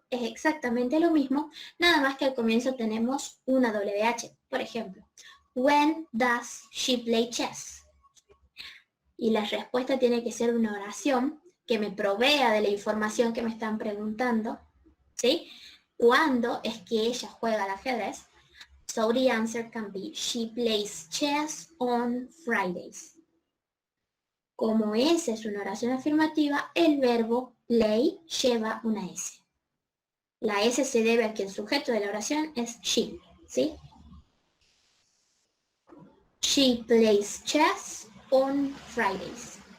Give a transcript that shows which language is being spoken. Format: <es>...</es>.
<es>Es exactamente lo mismo, nada más que al comienzo tenemos una WH. Por ejemplo,</es> <en>when does she play chess?</en> <es>Y la respuesta tiene que ser una oración que me provea de la información que me están preguntando, ¿sí? ¿Cuándo es que ella juega al ajedrez?</es> <en>So the answer can be, she plays chess on Fridays.</en> <es>Como esa es una oración afirmativa, el verbo play lleva una S. La S se debe a que el sujeto de la oración es she, ¿sí?</es> <en>She plays chess on Fridays.</en>